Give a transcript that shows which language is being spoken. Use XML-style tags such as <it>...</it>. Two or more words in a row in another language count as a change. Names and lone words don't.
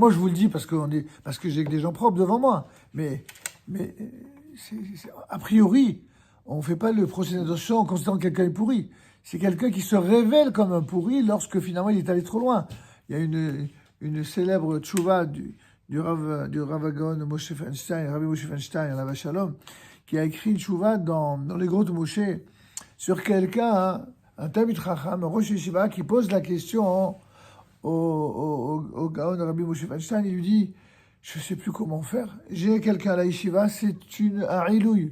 <fr>Moi, je vous le dis parce que j'ai que des gens propres devant moi. Mais a priori, on ne fait pas le procès d'adoption en considérant que quelqu'un est pourri. C'est quelqu'un qui se révèle comme un pourri lorsque finalement il est allé trop loin. Il y a une célèbre tchouva du Rav Agone Moshe Feinstein, Rabbi Moshe Feinstein,</fr> <he>עליו השלום,</he> <fr>qui a écrit une tchouva dans les grottes Moshe sur quelqu'un, un</fr> <he>תלמיד חכם,</he> <fr>un</fr> <he>ראש ישיבה,</he> <fr>qui pose la question au Gaon Rabbi Moshe Feinstein. Il lui dit, je ne sais plus comment faire. J'ai quelqu'un à la Yeshiva, c'est un ilouï.</fr>